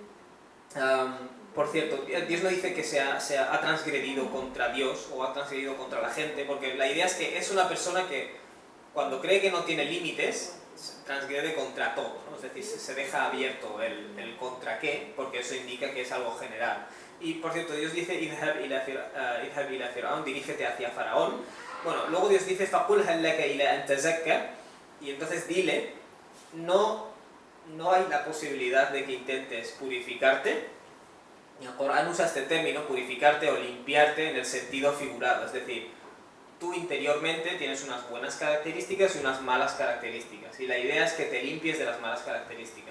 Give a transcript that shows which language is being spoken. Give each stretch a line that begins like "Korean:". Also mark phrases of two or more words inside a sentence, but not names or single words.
Spanish: Por cierto, Dios no dice que ha transgredido contra Dios o ha transgredido contra la gente, porque la idea es que es una persona que cuando cree que no tiene límites, transgrede contra todo, ¿no? Es decir, se deja abierto el contra qué, porque eso indica que es algo general. Y por cierto, Dios dice,
Arabic: اذهب إلى فرعون,
Spanish: dirígete hacia Faraón. Bueno, luego Dios dice,
Arabic: فقل هل لك إلى أن تزكى,
Spanish: y entonces dile, no hay la posibilidad de que intentes purificarte. Y el Corán usa este término, purificarte o limpiarte, en el sentido figurado, es decir, tú interiormente tienes unas buenas características y unas malas características, y la idea es que te limpies de las malas características.